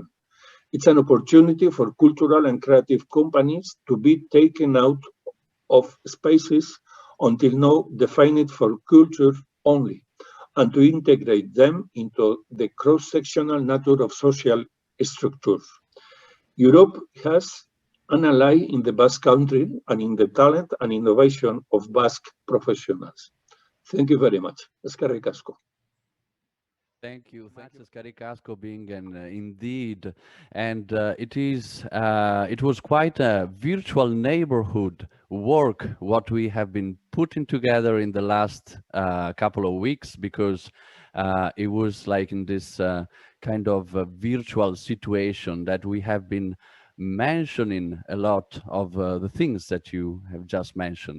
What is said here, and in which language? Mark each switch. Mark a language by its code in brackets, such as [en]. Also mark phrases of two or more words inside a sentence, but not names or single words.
[en] It's an opportunity for cultural and creative companies to be taken out of spaces until now defined for culture only, and to integrate them into the cross-sectional nature of social structures. Europe has an ally in the Basque Country and in the talent and innovation of Basque professionals. Thank you very much. [eu] Eskerrik asko. [en] Thank you. Thanks, [eu] Eskerrik asko, Bingen, [en] indeed. And it was quite a virtual neighborhood work what we have been putting together in the last couple of weeks, because it was like in this kind of virtual situation that we have been mentioning a lot of the things that you have just mentioned.